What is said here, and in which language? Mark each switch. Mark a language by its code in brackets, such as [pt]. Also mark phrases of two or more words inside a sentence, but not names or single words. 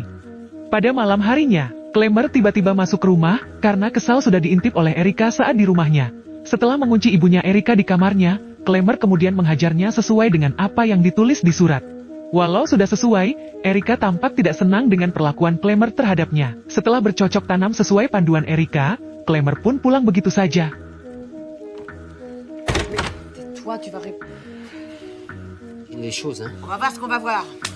[id] Pada malam harinya, Klemer tiba-tiba masuk ke rumah karena kesal sudah diintip oleh Erika saat di rumahnya. Setelah mengunci ibunya Erika di kamarnya, Klemer kemudian menghajarnya sesuai dengan apa yang ditulis di surat. Walau sudah sesuai, Erika tampak tidak senang dengan perlakuan Klemer terhadapnya. Setelah bercocok tanam sesuai panduan Erika, Klemer pun pulang begitu saja. [fr] Tais-toi, tu vas répondre. Les choses, hein. On va voir ce qu'on va voir.